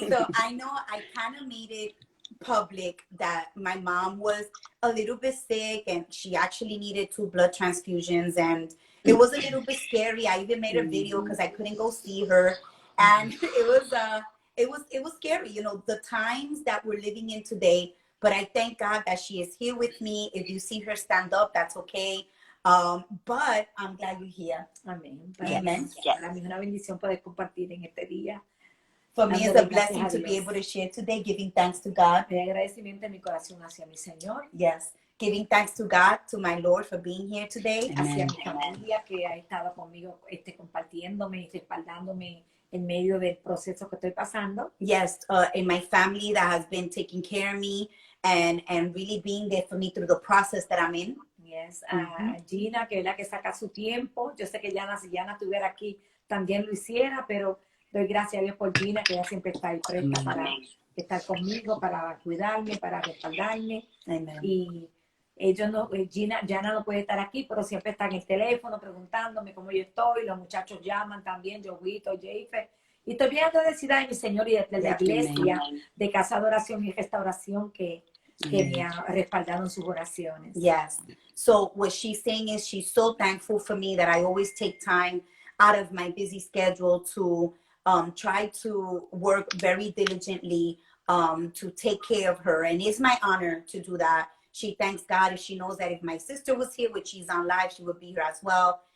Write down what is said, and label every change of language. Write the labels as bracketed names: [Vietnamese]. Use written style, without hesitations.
[English] So I know I kind of made it public that my mom was a little bit sick and she actually needed 2 blood transfusions, and it was a little bit scary. I even made a video because I couldn't go see her, and it was scary, the times that we're living in today. But I thank God that she is here with me. If you see her stand up, that's okay. But I'm glad you're here. [Spanish] Amén. [English] Amen. [Spanish] Para mí es una bendición poder compartir en este día. [English] For me, it's a blessing to be able to share today, giving thanks to God. [Spanish] De agradecimiento en mi corazón hacia mi Señor. [English] Yes. Giving thanks to God, to my Lord for being here today. [Spanish] Hacia mi familia que ha estado conmigo, compartiéndome y respaldándome en medio del proceso que estoy pasando. [English] Yes, in my family that has been taking care of me and really being there for me through the process that I'm in. [Spanish] Yes, Gina, que es la que saca su tiempo. Yo sé que Janna, si Janna estuviera aquí, también lo hiciera, pero doy gracias a Dios por Gina, que ella siempre está ahí presta para estar conmigo, para cuidarme, para respaldarme. [English] Amen. [Spanish] Y ellos no, Janna no puede estar aquí, pero siempre está en el teléfono preguntándome cómo yo estoy. Los muchachos llaman también, Joguito, Jeife. Y estoy bien agradecida de mi Señor y de la iglesia, de Casa de Oración y Restauración que me ha respaldado en sus oraciones. [English] Yes. So what she's saying is she's so thankful for me that I always take time out of my busy schedule to try to work very diligently to take care of her. And it's my honor to do that. She thanks God, and she knows that if my sister was here, which she's on live, she would be here as well.